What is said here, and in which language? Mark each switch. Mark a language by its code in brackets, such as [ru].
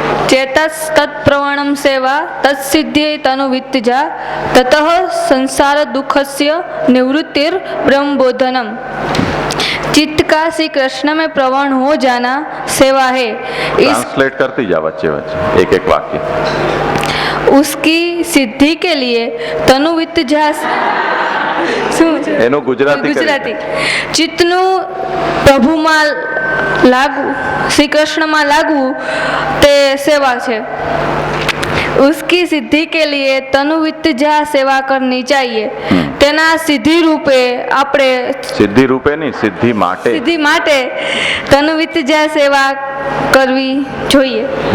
[sa] चेतस तत्प्रवणम सेवा तत्सिद्ध्यै तनुवित्तजा ततः संसार दुखस्य निवृत्तिर ब्रह्मबोधनम। [hi] चित्त का श्री कृष्ण में प्रवण हो जाना सेवा है। ट्रांसलेट करती जा बच्चे बच्चे एक एक वाक्य। उसकी सिद्धि के लिए तनुवित्तजा [gu] એનું ગુજરાતી ચિત્તનું પ્રભુમાં લાગુ, શ્રી કૃષ્ણમાં લાગવું તે સેવા છે। [hi] उसकी सिद्धि के लिए तनुवित्तजा सेवा करनी चाहिए। [gu] तेना सिद्धि रूपे આપણે સિદ્ધિ રૂપે નહીં, સિદ્ધિ માટે तनुवित्तजा सेवा करवी જોઈએ।